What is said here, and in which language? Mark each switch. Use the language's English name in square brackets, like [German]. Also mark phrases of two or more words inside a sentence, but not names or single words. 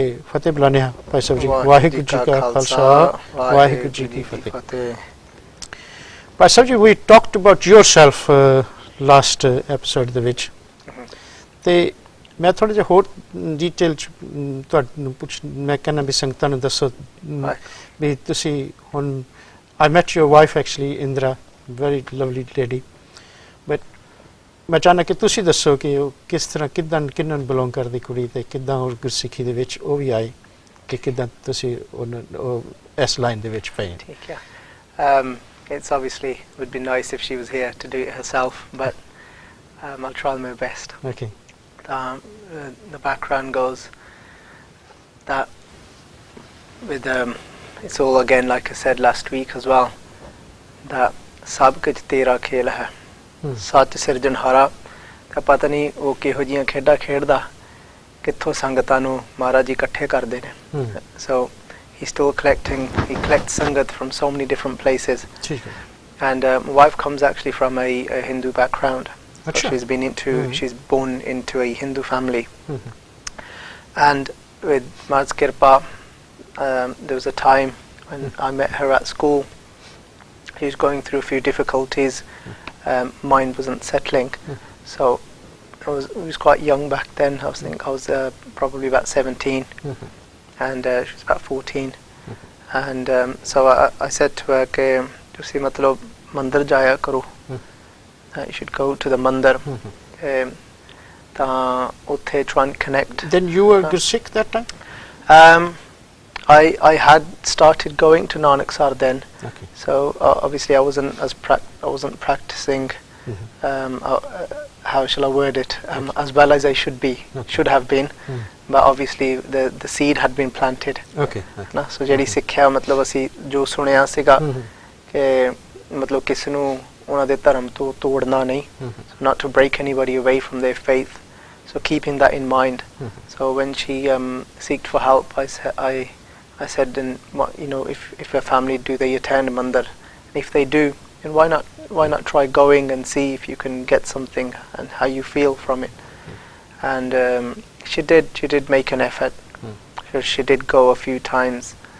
[Punjabi] ਫਤਿਹ ਬੁਲਾਉਂਦੇ ਹਾਂ ਭਾਈ ਸਾਹਿਬ ਜੀ ਵਾਹਿਗੁਰੂ ਜੀ ਕਾ ਖਾਲਸਾ ਵਾਹਿਗੁਰੂ ਜੀ ਕੀ ਫਤਿਹ ਭਾਈ ਸਾਹਿਬ ਜੀ [English] we talked about yourself last episode [Punjabi] ਦੇ ਵਿੱਚ ਤੇ ਮੈਂ ਥੋੜਾ ਜਿਹਾ ਹੋਰ ਡਿਟੇਲ ਚ ਤੁਹਾਨੂੰ ਮੈਂ ਕਹਿੰਦਾ ਵੀ ਸੰਗਤਾਂ ਨੂੰ ਦੱਸੋ ਵੀ ਤੁਸੀਂ ਹੁਣ [English] I met your wife actually [Punjabi] ਇੰਦਰਾ [English] very lovely lady but [Punjabi] ਮੈਂ ਚਾਹੁੰਦਾ ਕਿ ਤੁਸੀਂ ਦੱਸੋ ਕਿ ਉਹ ਕਿਸ ਤਰ੍ਹਾਂ ਕਿੱਦਾਂ ਕਿਹਨਾਂ ਨੂੰ ਬਿਲੋਂਗ ਕਰਦੀ ਕੁੜੀ ਤੇ ਕਿੱਦਾਂ ਉਹ ਗੁਰਸਿੱਖੀ ਦੇ ਵਿੱਚ ਉਹ ਵੀ ਆਏ ਕਿ ਕਿੱਦਾਂ ਤੁਸੀਂ ਉਹ ਇਸ ਲਾਈਨ ਦੇ ਵਿੱਚ ਪਏ ਠੀਕ ਹੈ [English] It's obviously would be nice if she was here to do it herself, but I'll try my best. Okay. The background goes that with it's all again like I said last week as well. [Punjabi] That ਸਭ ਕੁਝ ਤੇਰਾ ਖੇਲ ਹੈ. ਸੱਚ ਸਿਰਜਣਹਾਰਾ. ਤਾਂ ਪਤਾ ਨਹੀਂ ਉਹ ਕਿਹੋ ਜਿਹੀਆਂ ਖੇਡਾਂ ਖੇਡਦਾ ਕਿੱਥੋਂ ਸੰਗਤਾਂ ਨੂੰ ਮਹਾਰਾਜ ਜੀ ਇਕੱਠੇ ਕਰਦੇ ਨੇ [English] so he's still he collects sangat from so many different places and my wife comes actually from a Hindu background so she's been she's born into a Hindu family and with Ma's Kirpa there was a time when I met her at school she was going through a few difficulties mind wasn't settling so I was quite young back then I was probably about 17 and she was about 14 and so I said to her [Punjabi] ਕੇ ਤੁਸੀਂ ਮਤਲਬ ਮੰਦਰ ਜਾਇਆ ਕਰੋ [English] you should go to the mandir [Punjabi] ਤਾਂ ਉੱਥੇ [English] try and connect then you were Gursikh that time I had started going to Nanaksar then so obviously I wasn't practicing how shall I word it as well as I should have been but obviously the seed had been planted [Punjabi] na so ਜਿਹੜੀ ਸਿੱਖਿਆ ਮਤਲਬ ਅਸੀਂ ਜੋ ਸੁਣਿਆ ਸੀਗਾ ਕਿ ਮਤਲਬ ਕਿਸ ਨੂੰ ਉਹਨਾਂ ਦੇ ਧਰਮ ਤੋਂ ਤੋੜਨਾ [English] ਨਹੀਂ not to break anybody away from their faith so keeping that in mind so when she seeked for help I said then you know if a family do they attend mandir and if they do then why not try going and see if you can get something and how you feel from it and she did make an effort she did go a few times